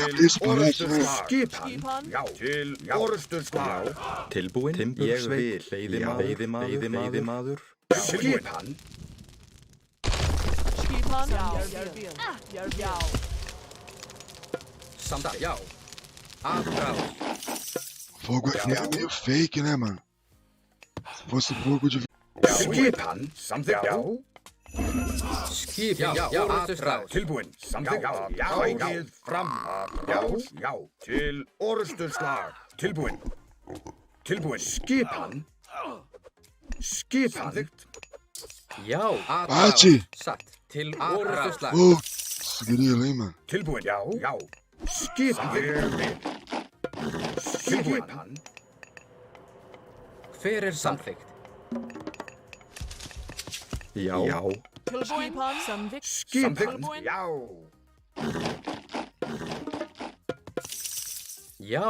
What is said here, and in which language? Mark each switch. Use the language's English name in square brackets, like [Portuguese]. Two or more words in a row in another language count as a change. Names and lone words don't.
[Icelandic] Skipan. Skipan. Já. Til orustu slag. Tilbúin. Ég vil. Veiðimaður. Skipan. Skipan. Já. Samþykkt. Já. [Portuguese] Atrás. Fogo aqui é meio fake, né, mano? Se fosse fogo de... [Icelandic] Skipan. Samþykkt. Já. Skipan. Já. Atrás. Tilbúin. Samþykkt. Já. Sækið fram. Já. Já. Til orustu slag. Tilbúin. Tilbúin. Skipan. Skipan. Samþykkt. Já. [Portuguese] Bate! [Icelandic] Satt. Til orðuslag. [Portuguese] Putz, grilo, hein, mano? [Icelandic] Tilbúin. Já. Já. Skipan. Ég vil. Skipan. Hver samþykkt? Já. Skipan. Samþykkt. Skipan. Já. Já.